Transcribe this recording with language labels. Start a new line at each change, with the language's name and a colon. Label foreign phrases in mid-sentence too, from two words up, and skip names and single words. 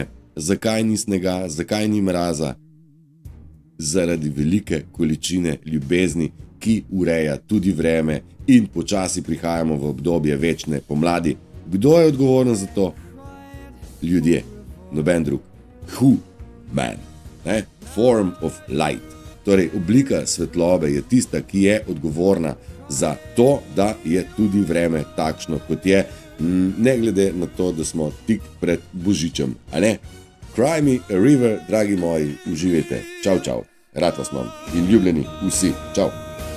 Slovenian: Zakaj ni snega, zakaj ni mraza? Zaradi velike količine ljubezni, ki ureja tudi vreme in počasi prihajamo v obdobje večne pomladi. Kdo je odgovoren za to? Ljudje, noben drug.
English: Man. Form of light.
Slovenian: Torej, oblika svetlobe je tista, ki je odgovorna za to, da je tudi vreme takšno, kot je, ne glede na to, da smo tik pred Božičem.
English: Cry me a river,
Slovenian: dragi moji, uživajte. Čau, čau. Rad vas imam in ljubljeni vsi. Čau.